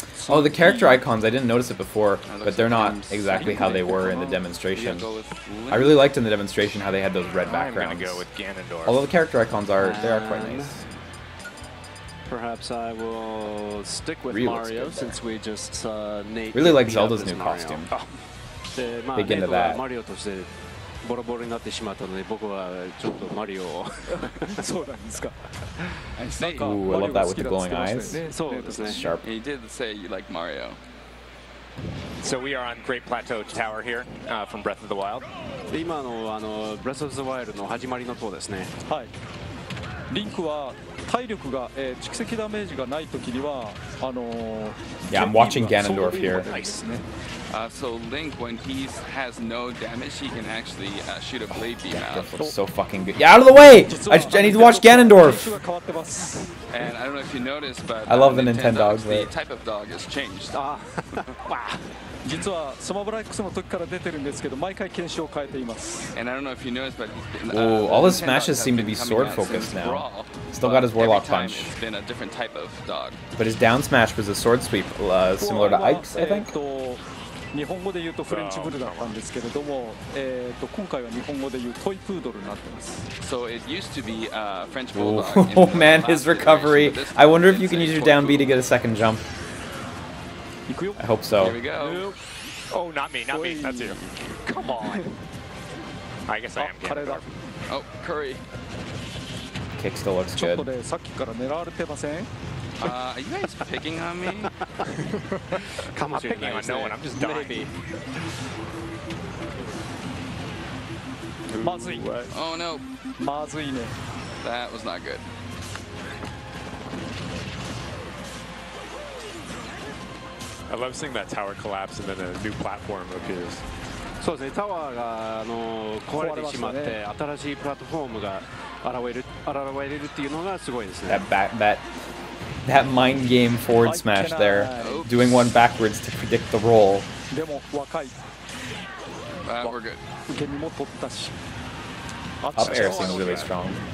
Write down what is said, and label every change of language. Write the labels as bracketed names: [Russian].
[English] Oh, the character icons, I didn't notice it before, but they're not exactly how they were in the demonstration. I really liked in the demonstration how they had those red backgrounds. Although the character icons they are quite nice. Perhaps I will stick with Mario since we just saw Nate. Really like Zelda's new costume. Big into that. [Japanese] ボロボロになってしまったので僕はちょっとマリオをそうなんですか。 [English] Ooh, I love that with the glowing eyes. [Japanese] そうですね。 [English] Sharp. You did say you like Mario. So we are on Great Plateau Tower here from Breath of the Wild. [Japanese] 今のBreath of the Wild の始まりの塔ですね。はい。リンクは体力が蓄積ダメージがないときには [English] Yeah, I'm watching Ganondorf here. So Link, when he has no damage, he can actually shoot a blade beam out. Looks so fucking good. Yeah, out of the way! I need to watch Ganondorf! And I don't know if you noticed, but I love the Nintendo. The type of dog has changed. [Japanese] 実はスマブラ X の時から出てるんですけど毎回犬種を変えています。 [English] And I don't know if you noticed, but Ooh, all his smashes seem to be sword focused now. Still got his Warlock punch. It's been a different type of dog. But his down smash was a sword sweep, similar to Ike's, I think. [Japanese] 日本語で言うとフレンチブルだったんですけれども、今回は日本語で言うトイプードルになってます。 [English] So it used to be French bulldog. Oh man, his recovery. I wonder if you can use your down B to get a second jump. I hope so. Here we go. Oh, not me, not me. That's you. Come on. I guess I am. Oh, curry. Kick still looks good. [Japanese] ちょっとでさっきから狙われてません？ [English] Are you guys picking on me? I'm not picking on no one. I'm just dying. Oh no. [Japanese] まずいね。 [English] That was not good. I love seeing that tower collapse and then a new platform appears. [Japanese] そうですね。タワーが壊れてしまって新しいプラットフォームが現れるっていうのがすごいですね。 [English] That mind game forward smash there, doing one backwards to predict the roll. [Japanese] でも若い。 [English] We're good. [Japanese] 受け身も取ったし。 [English] Up air seems really strong.